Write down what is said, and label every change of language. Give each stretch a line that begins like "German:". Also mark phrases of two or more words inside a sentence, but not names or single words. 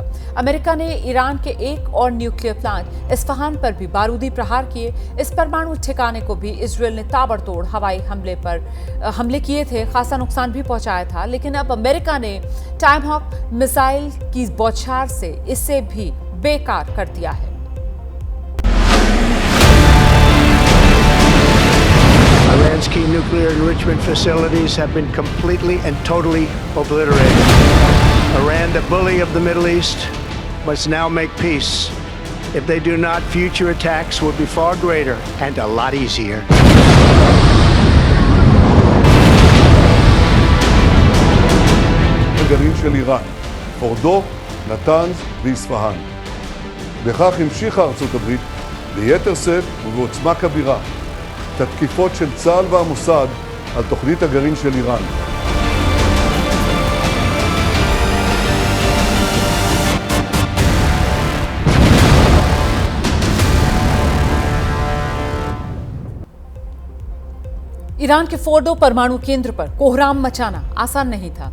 Hindi: अमेरिका ने ईरान के एक और
English: nuclear plant
Hindi: इस्फहान पर भी बारूदी प्रहार किए। इस परमाणु ठिकाने को भी इजरायल ने ताबड़तोड़ हवाई हमले किए थे, खासा नुकसान भी पहुंचाया था। लेकिन अब अमेरिका ने टाइमहॉक मिसाइल की बौछार से इसे भी बेकार कर दिया है।
English: Iran's key nuclear enrichment facilities have been completely and totally obliterated. Iran, the bully of the Middle East, must now make peace. If they do not, future attacks will be far greater and a lot easier.
Hebrew: הגרעין של איראן, פורדו, נתנז ואספהאן. בכך המשיכה ארצות הברית ביתר שאת ובעוצמה כבירה את התקיפות של צה"ל והמוסד על תוכנית הגרעין של איראן.
Hindi: ईरान के फोर्डो परमाणु केंद्र पर कोहराम मचाना आसान नहीं था।